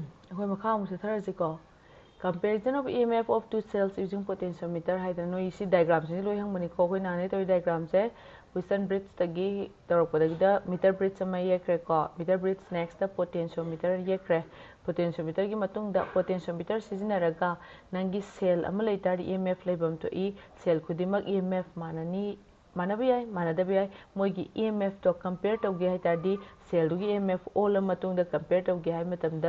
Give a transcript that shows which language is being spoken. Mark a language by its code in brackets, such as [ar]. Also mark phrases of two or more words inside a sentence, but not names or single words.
[mni] ꯑꯩꯈꯣꯏ ꯃꯈꯥ ꯑꯃꯨꯛ ꯆꯠꯊꯔꯁꯤꯀꯣ [en] comparison of EMF of two cells using potentiometer [mni] ꯍꯥꯏꯗꯅ ꯅꯣꯏ ꯁꯤ ꯗꯥꯏꯒ꯭ꯔꯥꯝꯁꯤ ꯂꯣꯏ ꯍꯪꯕꯅꯤꯀꯣ ꯑꯩꯈꯣꯏ ꯅꯍꯥꯟꯗꯩ ꯇꯧꯔꯤ ꯗꯥꯏꯒ꯭ꯔꯥꯝꯁꯦ [en] Wheatstone bridge [mni] ꯇꯧꯔꯛꯄꯗꯒꯤꯗ [en] meter bridge [mni] ꯑꯃ ꯌꯦꯛꯈ꯭ꯔꯦꯀꯣ [en] meter bridge next potentiometer [mni] ꯌꯦꯛꯈ꯭ꯔꯦ ꯄꯣꯇꯦꯟꯁꯤꯌꯣꯃꯤꯇꯔꯒꯤ ꯃꯇꯨꯡꯗ ꯄꯣꯇꯦꯟꯁꯤꯌꯣꯃꯤꯇꯔ ꯁꯤꯖꯤꯟꯅꯔꯒ ꯅꯪꯒꯤ ꯁꯦꯜ ꯑꯃ ꯂꯩꯇꯥꯔꯗꯤ EMF ꯂꯩꯐꯝ ꯊꯣꯛꯏ ꯁꯦꯜ ꯈꯨꯗꯤꯡꯃꯛ EMF ꯃꯥꯟꯅꯅꯤ ꯃꯥꯟꯅꯕ ꯌꯥꯏ ꯃꯥꯟꯅꯗꯕ ꯌꯥꯏ ꯃꯣꯏꯒꯤ EMF ꯇꯣ ꯀꯝꯄꯦꯌꯔ ꯇꯧꯒꯦ ꯍꯥꯏꯇꯥꯔꯗꯤ ꯁꯦꯜꯗꯨꯒꯤ EMF ꯑꯣꯜꯂ ꯃꯇꯨꯡꯗ ꯀꯝꯄꯦꯌꯔ ꯇꯧꯒꯦ ꯍꯥꯏꯕ ꯃꯇꯝꯗ